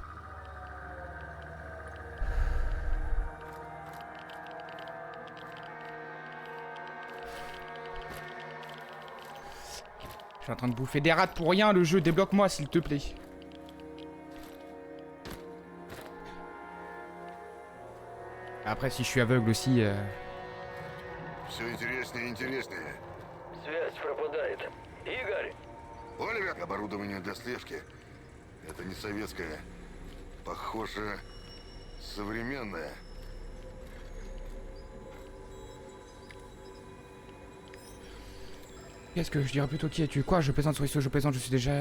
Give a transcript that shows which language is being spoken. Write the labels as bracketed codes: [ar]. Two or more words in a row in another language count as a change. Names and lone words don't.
[fr] Je suis en train de bouffer des rats pour rien, le jeu, débloque-moi s'il te plaît. Après, si je suis aveugle aussi... [ru] Все интереснее и интереснее. Связь пропадает. Игорь! Оливер! Оборудование для слежки. Это не советское. Похоже, современное. [fr] Qu'est-ce que je dirais plutôt qui es-tu? Quoi? Je plaisante, je plaisante, je suis déjà...